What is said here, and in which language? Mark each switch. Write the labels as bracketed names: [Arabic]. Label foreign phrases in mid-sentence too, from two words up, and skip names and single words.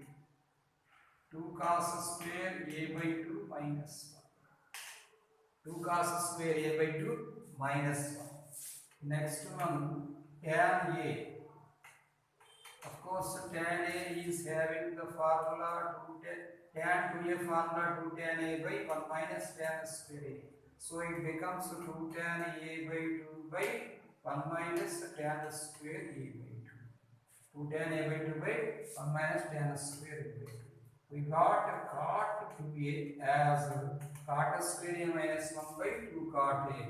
[English] 2 cos square a by 2 minus 1. 2 cos square a by 2 minus 1. Next one, tan a. Of course, tan a is having the formula 2 tan 2a formula 2 tan a by 1 minus tan square a. So it becomes 2 tan a by 2 by 1 minus tan square a by 2. 2 tan a by 2 by 1 minus tan square a by 2. We got cot 2a as cot square a minus 1 by 2 cot a.